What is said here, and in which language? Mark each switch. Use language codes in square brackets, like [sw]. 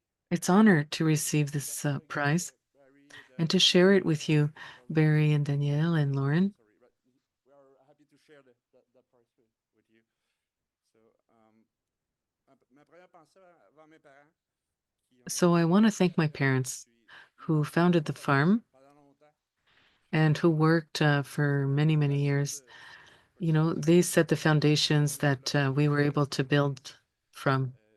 [en] It's honor to receive this prize and to share it with you, Barry and Danielle and Lauren. We are happy to share that prize with you. [fr] So, ma première pensée avant mes parents. [en] So I want to thank my parents who founded the farm and who worked for many, many years. You know, they set the foundations that we were able to build from.